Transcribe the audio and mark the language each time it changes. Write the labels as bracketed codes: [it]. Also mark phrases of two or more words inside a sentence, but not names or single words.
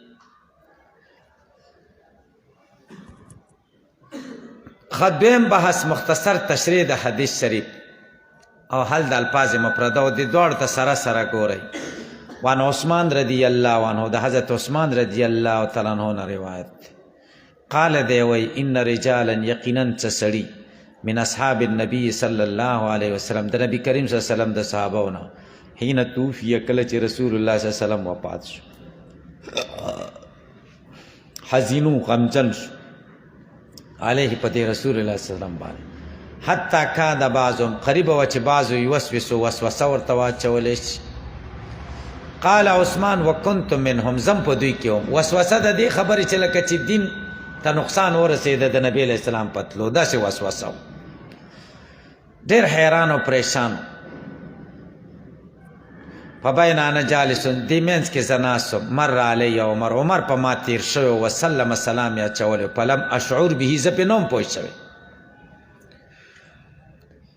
[ps] دویم بحث مختصر تشریح د حدیث شریف او حل د الفاظ مفرده او د دواړو ته سره سره ګورئ. [ar] وان عثمان رضی الله عنه، [ps] د حضرت عثمان رضی الله تعالی عنہ نه روایت قال دی وی [ar] ان رجالا [ps] یقینا سړي [ar] من اصحاب النبي صلی الله علیه وسلم، [ps] د نبی کریم صلی الله علیه وسلم د صحابهونو، [ar] حين توفی، [ps] کله چې رسول الله صلی الله علیه وسلم وفات شو، حزینو غمجن شو علیه په دې رسول الله صلی الله علیه وسلم باندې، [ar] حتی کاد بعضهم، [ps] قریب و چې بعضو یوسوسو وسوسه ورته واچولی شي. [ar] قال عثمان وکنت منهم، [ps] زم په دوی کې وم. وسوسه د دې خبرې چې لکه چې دین ته نقصان ورسېده د نبی علیه السلام په تلو، داسې وسوسه و. ډېر حیران او پریشان. [ar] فبین انا جالسون، [ps] دې منځ کې زه ناست وم، [ar] مر علی عمر، [ps] عمر په ما تیر شوی وسلم، سلام یې اچولی، [ar] فلم اشعر به، [ps] زه پې نه وم پوه شوی.